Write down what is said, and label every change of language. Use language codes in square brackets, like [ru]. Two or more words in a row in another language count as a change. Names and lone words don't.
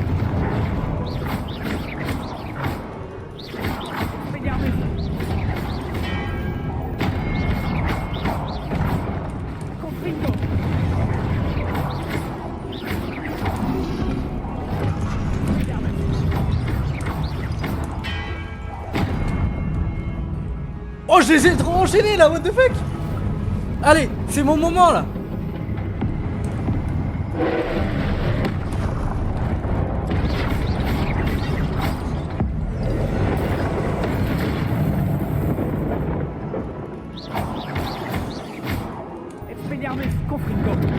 [fr] Expelliarmus. Confringo. Expelliarmus. Oh, je les ai trop enchaînés là, [en] what the fuck? [fr] Allez, c'est mon moment là. Expelliarmus. Confringo.